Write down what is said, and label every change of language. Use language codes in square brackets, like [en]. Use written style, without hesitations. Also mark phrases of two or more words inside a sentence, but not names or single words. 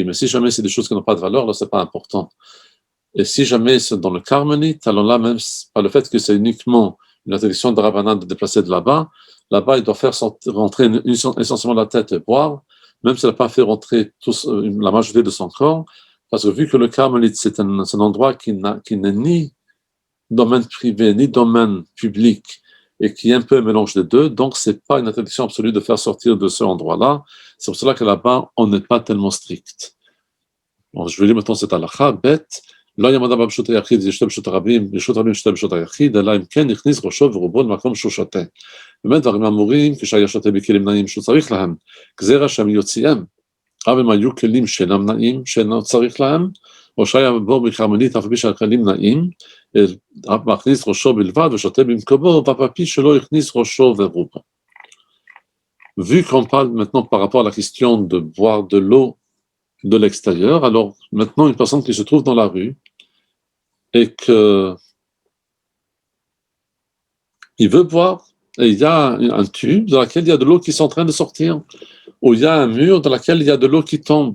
[fr] Mais si jamais c'est des choses qui n'ont pas de valeur, là, c'est pas important. Et si jamais c'est dans le Carmélite, alors là, même par le fait que c'est uniquement une interdiction de Rabbanan de déplacer de là-bas, il doit faire rentrer essentiellement la tête et boire, même s'il n'a pas fait rentrer la majorité de son corps, parce que vu que le Carmélite, c'est un endroit qui n'est ni domaine privé, ni domaine public, et qui est un peu un mélange des deux, donc c'est pas une interdiction absolue de faire sortir de ce endroit-là. C'est pour cela que là-bas, on n'est pas tellement strict. Bon, je vais lire maintenant cette halakha, bête. [he] לא יעמוד אדם ברשות היחיד ישתה ברשות הרבים, ברשות הרבים ישתה ברשות היחיד, אלא אם כן הכניס ראשו ורובו למקום שהוא שותה. באמת דברים אמורים כשהיה שותה בכלים נאים שהוא צריך להם, גזירה שם יוציאם. אבל אם היו כלים שאינם נאים, שאינו צריך להם, או שהיה בור בכרמלית אף על פי שהכלים נאים, מכניס ראשו בלבד ושותה במקומו, ואף על פי שלא הכניס ראשו ורובו. [fr] Vu qu'on parle maintenant par rapport à la question de boire de l'eau de l'extérieur, alors maintenant une personne qui se trouve dans la rue et qu'il veut boire, et il y a un tube dans lequel il y a de l'eau qui est en train de sortir, ou il y a un mur dans lequel il y a de l'eau qui tombe.